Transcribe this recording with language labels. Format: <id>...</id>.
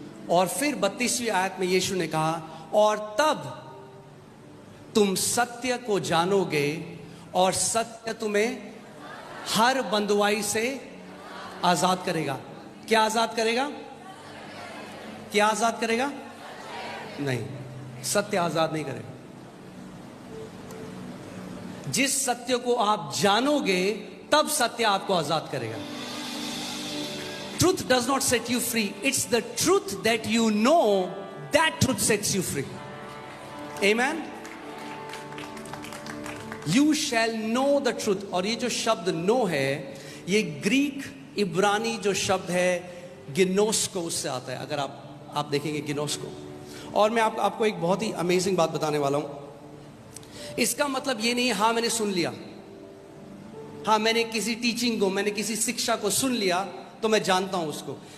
<hi>और फिर 32वीं आयत में यीशु ने कहा और तब तुम सत्य को जानोगे और सत्य तुम्हें हर बंधुआई से आजाद करेगा। क्या आजाद करेगा? क्या आजाद करेगा? नहीं, सत्य आजाद नहीं करेगा। जिस सत्य को आप जानोगे तब सत्य आपको आजाद करेगा।</hi> <en>Truth does not set you free. It's the truth that you know, that truth sets you free. Amen. You shall know the truth.</en> <hi>और ये जो शब्द know है, ये ग्रीक इब्रानी जो शब्द है गिनोस्को, उससे आता है। अगर आप देखेंगे गिनोस्को। और मैं आपको एक बहुत ही अमेजिंग बात बताने वाला हूं। इसका मतलब ये नहीं है हाँ मैंने सुन लिया, हाँ मैंने किसी टीचिंग को, मैंने किसी शिक्षा को सुन लिया तो मैं जानता हूं उसको।</hi>